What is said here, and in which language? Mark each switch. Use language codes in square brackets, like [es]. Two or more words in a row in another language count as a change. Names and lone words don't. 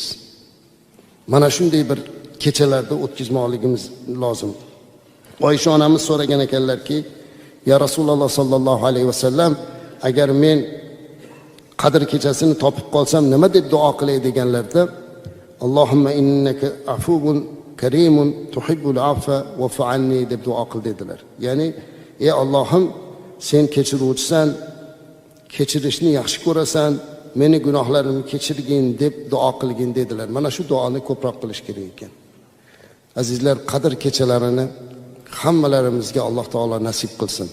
[uz] Mana shunday bir kechalarda o'tkazmoqligimiz lozim. Oysha onamiz so'ragan ekanlarki, [ar] يا رسول الله صلى الله عليه وسلم, [uz] agar men qadr kechasini topib qolsam nima deb duo qilay deganlarda, [ar] اللهم إنك عفو كريم تحب العفو فاعف عني [uz] deb duo qil dedilar. Ya'ni, ey Allohim, sen kechiruvchisan, kechirishni yaxshi ko'rasan, meni gunohlarimni kechirgin deb duo qilgin dedilar. Mana shu duoni ko'proq qilish kerak ekan. Azizlar, qadr kechalarini hammalarimizga Alloh taolo nasib qilsin.